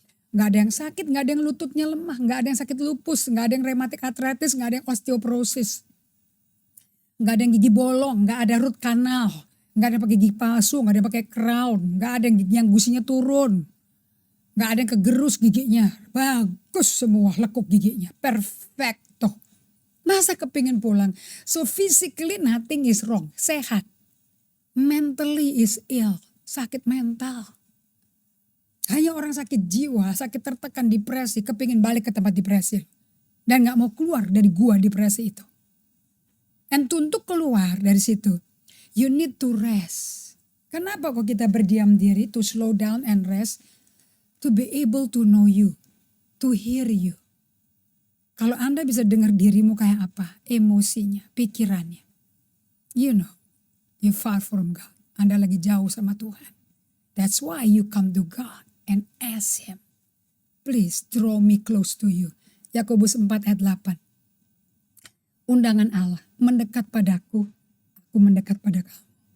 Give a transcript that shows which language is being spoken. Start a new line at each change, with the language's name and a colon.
Indonesian: Gak ada yang sakit, gak ada yang lututnya lemah, gak ada yang sakit lupus, gak ada yang rheumatic arthritis, gak ada yang osteoporosis. Gak ada yang gigi bolong, gak ada root canal, gak ada yang pakai gigi palsu, gak ada yang pakai crown, gak ada yang gusinya turun. Gak ada yang kegerus giginya. Bagus semua lekuk giginya. Perfecto. Masa kepingin pulang?
English: So physically nothing is wrong.
Indonesian: Sehat.
English: Mentally is ill.
Indonesian: Sakit mental. Hanya orang sakit jiwa, sakit tertekan, depresi. Kepingin balik ke tempat depresi. Dan gak mau keluar dari gua depresi itu. And untuk keluar dari situ,
English: you need to rest.
Indonesian: Kenapa kok kita berdiam diri?
English: To slow down and rest. To be able to know you, to hear you.
Indonesian: Kalau Anda bisa dengar dirimu kayak apa, emosinya, pikirannya.
English: You know, you're far from God.
Indonesian: Anda lagi jauh sama Tuhan.
English: That's why you come to God and ask Him. Please draw me close to you.
Indonesian: Yakobus 4 ayat 8. Undangan Allah, mendekat padaku, aku mendekat pada kamu.